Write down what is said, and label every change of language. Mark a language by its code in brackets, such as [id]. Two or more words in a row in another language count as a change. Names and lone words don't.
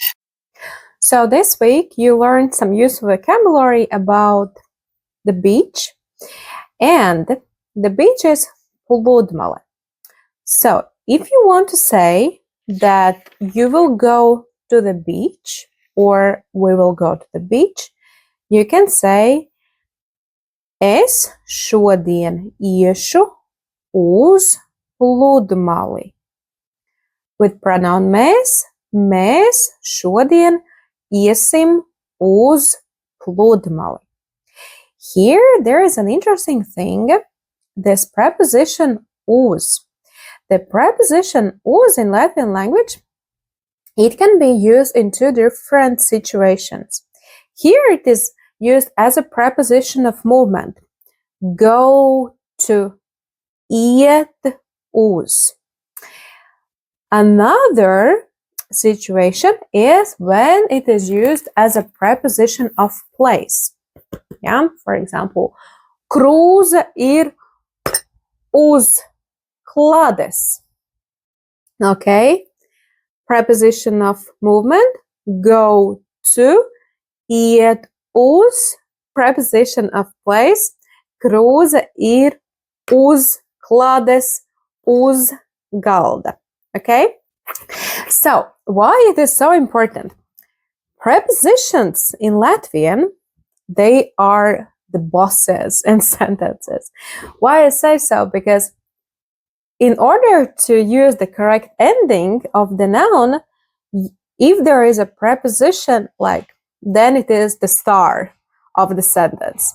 [en] So this week you learned some useful vocabulary about the beach, and the beach is pludmale. So if you want to say that you will go to the beach or we will go to the beach, you can say [lv] es šodien iešu uz pludmali. [en] With pronoun [lv] mēs šodien iesim uz pludmali. [en] Here there is an interesting thing, this preposition uz. The preposition uz in Latvian language, it can be used in two different situations. Here it is used as a preposition of movement. Go to, [lv] iet uz. [en] Another situation is when it is used as a preposition of place. Yeah, for example, [lv] krūze ir uz klādes. [en] Okay, preposition of movement, go to, [lv] iet uz, [en] preposition of place, [lv] krūze ir uz klādes, uz galda. [en] Okay, so why it is so important? Prepositions in Latvian, they are the bosses in sentences. Why I say so? Because in order to use the correct ending of the noun, if there is a preposition, then it is the star of the sentence.